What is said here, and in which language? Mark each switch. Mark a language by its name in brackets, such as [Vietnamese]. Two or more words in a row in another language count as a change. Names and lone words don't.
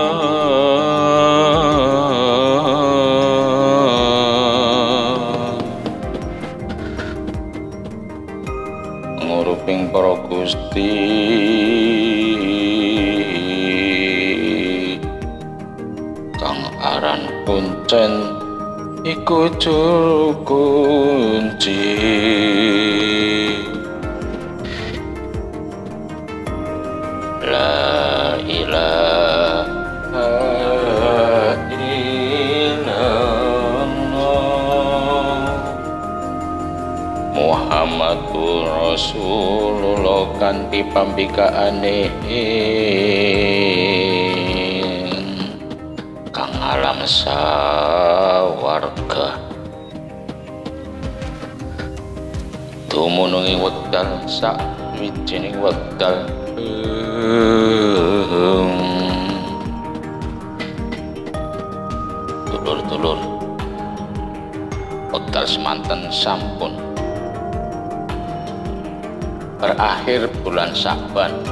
[Javanese] nguruping para Gusti kang aran kuncen iku juru kunci. [Arabic] لا إله إلا الله محمد رسول الله [Javanese] kanthi pambikaane kang alam sawarga dumunung wekdal sak wijining wekdal dulur-dulur wekdal semanten sampun berakhir bulan Sa'ban.